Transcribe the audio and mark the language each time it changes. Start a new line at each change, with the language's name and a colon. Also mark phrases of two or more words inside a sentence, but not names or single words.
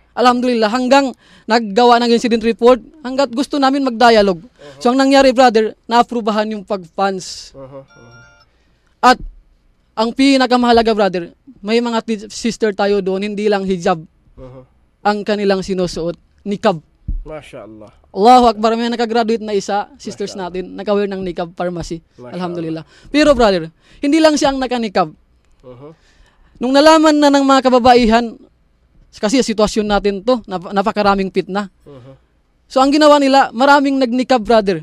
Filipino: Alhamdulillah, hanggang naggawa ng
English: incident report,
Filipino: hanggat gusto namin mag-dialogue. So ang nangyari, brother, na-aprubahan yung pag-funds. At ang pinakamahalaga, brother, may mga sister tayo doon, hindi lang hijab ang kanilang sinusuot, niqab. Mashallah.
Arabic: الله أكبر,
Filipino: may nakagraduate na isa, sisters natin, nakawear ng niqab pharmacy. Alhamdulillah. Pero brother, hindi lang siya ang nakanikab. Nung nalaman na ng mga kababaihan, kasi sitwasyon natin to, napakaraming fitna. So ang ginawa nila, maraming nagnikab, brother.